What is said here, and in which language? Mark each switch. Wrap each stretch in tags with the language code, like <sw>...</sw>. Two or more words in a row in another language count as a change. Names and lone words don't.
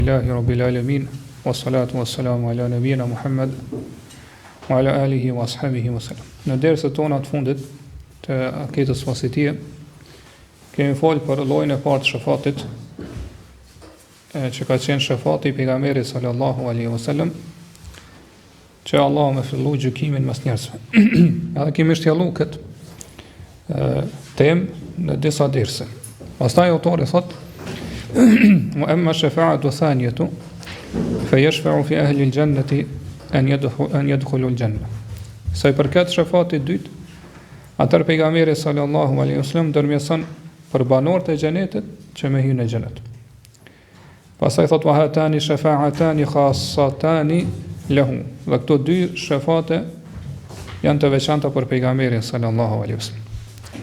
<ar>لله رب العالمين والصلاة والسلام على نبينا محمد وعلى آله وأصحابه وسلم.</ar> <sq>Në dersët tona të fundit të Akidës Uasitije, kemi folë për llojin e parë të shefatit, që ka qenë shefati i pejgamberit</sq> <ar>صلى الله عليه وسلم,</ar> <sq>që Allah me fillu gjykimin mes njerëzve. Edhe kemi shtjellu këtë temë në disa derse. Pastaj autori thotë:</sq> <ar>وأما الشفاعة الثانية فيشفع في أهل الجنة أن يدخلوا الجنة.</ar> <sq>Sa i përket shefatit dytë, atër pejgamberi</sq> <ar>صلى الله عليه وسلم</ar> <sq>ndërmjetëson për banorët e xhenetit që me hyjnë në xhenet. Pastaj thot:</sq> <ar>وهاتان شفاعتان خاصتان له.</ar> <sq>Dhe këto dy shefate janë të veçanta për pejgamberin</sq> <ar>صلى الله عليه وسلم.</ar>